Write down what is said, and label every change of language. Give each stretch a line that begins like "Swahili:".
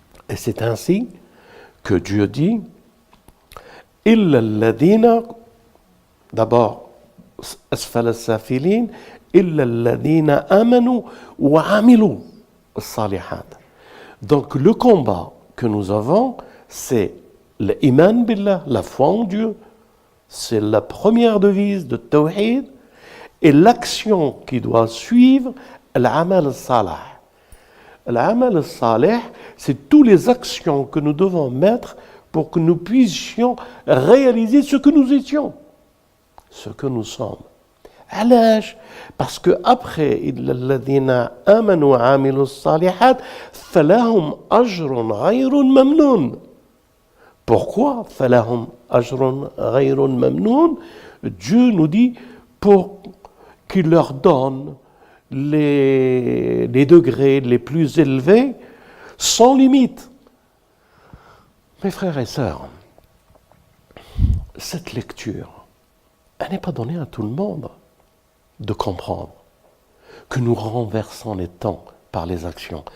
French: Et c'est ainsi que Dieu dit «
Arabic: Illa alladhina
French: » d'abord «
Arabic: asfal as-safilin » « Illa alladhina amanu wa amilu as-salihat
French: » Donc le combat que nous avons, c'est l'iman billah, la foi en Dieu, c'est la première devise de Tawhid, et l'action qui doit suivre, l'amal al-salih. L'amal al-salih, c'est toutes les actions que nous devons mettre pour que nous puissions réaliser ce que nous étions, ce que nous sommes.
Arabic: علاش؟
French: parce que après
Arabic: إلا الذين آمنوا وعملوا الصالحات فلهم أجر غير ممنون.
French: Pourquoi
Arabic: فلهم أجر غير ممنون?
French: Dieu nous dit pour qu'il leur donne les degrés les plus élevés sans limite. Mes frères et sœurs, cette lecture, elle n'est pas donnée à tout le monde de comprendre que nous renversons les temps par les actions.